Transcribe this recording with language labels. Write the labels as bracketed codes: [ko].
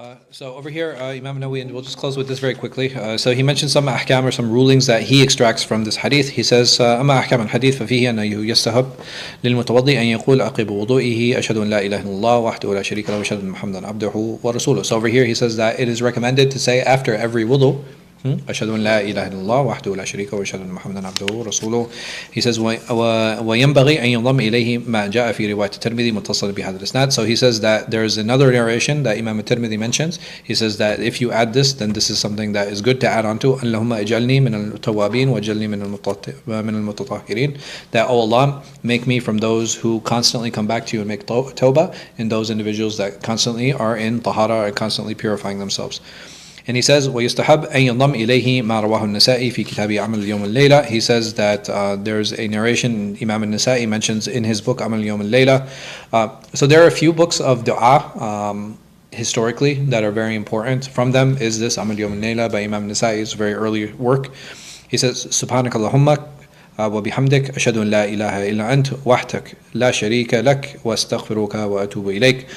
[en] So over here, Imam Nawawi, and we'll just close with this very quickly. So he mentions some ahkam or some rulings that he extracts from this hadith. He says, [ar] أما أحكام الحديث ففيه أنه يستحب للمتوضي أن يقول عقب وضوئه أشهد أن لا إله إلا الله وحده لا شريك له وأشهد أن محمدا عبده ورسوله. [en] So over here he says that it is recommended to say after every wudu, [ar] أشهد أن لا إله إلا الله وحده لا شريك له وأشهد أن محمدا عبده ورسوله. [en] He says [ar] وينبغي أن ينضم إليه ما جاء في رواية الترمذي متصل بهذا الإسناد. [en] So he says that there is another narration that Imam al-Tirmidhi mentions. He says that if you add this, then this is something that is good to add on to. [ar] اللهم اجعلني من التوابين واجعلني من المتطهرين. [en] That, oh Allah, make me from those who constantly come back to you and make tawbah, and those individuals that constantly are in tahara and constantly purifying themselves. And he says, [ar] وَيُسْتَحَبْ أَن يَنضَمْ إِلَيْهِ مَا رَوَاهُ النَّسَائِي فِي كِتَابِ عَمَلِ الْيَوْمِ اللَّيْلَةِ. [en] He says that there's a narration Imam al-Nasa'i mentions in his book Amal al-Yawm al-Layla. So there are a few books of dua historically that are very important. From them is this Amal al-Yawm al-Layla by Imam al-Nasa'i's very early work. He says, [ar] سبحانك اللهم وبحمدك أشهد أن لا إله إلا أنت وحدك لا شريك لك وأستغفرك وأتوب إليك.